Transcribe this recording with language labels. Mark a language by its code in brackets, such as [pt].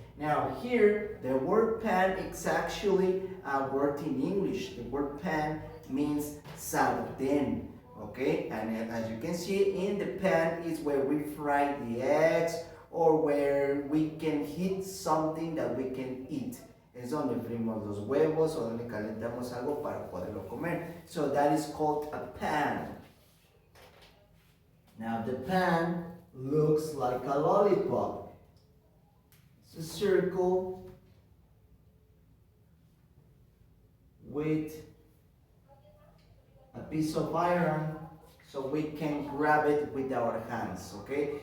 [en] Now, here, the word pan is actually a word in English. The word pan means sartén, okay? And as you can see, in the pan is where we fry the eggs or where we can heat something that we can eat. [es] Es donde frimos los huevos o donde calentamos algo para poderlo comer. [en] So that is called a pan. Now the pan looks like a lollipop. It's a circle with a piece of iron so we can grab it with our hands, okay?